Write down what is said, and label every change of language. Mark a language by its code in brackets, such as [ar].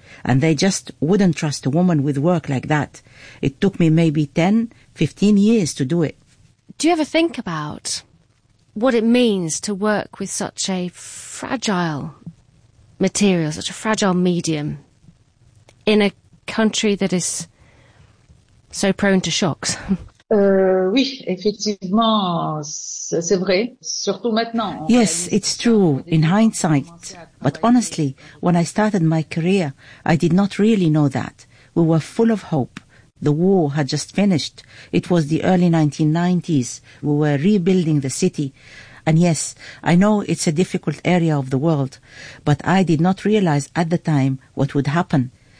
[en] And they just wouldn't trust a woman with work like that. It took me maybe 10, 15 years to do it. Do you ever think about what it means to work with such a fragile material, such a fragile medium, in a country that is so prone to shocks? [fr] Oui, effectivement, c'est vrai, surtout maintenant. [en] Yes, it's true, in hindsight. But honestly, when I started my career, I did not really know that. We were full of hope. The war had just finished. It was the early 1990s. We were rebuilding the city. And yes, I know it's a difficult area of the world, but I did not realize at the time what would happen.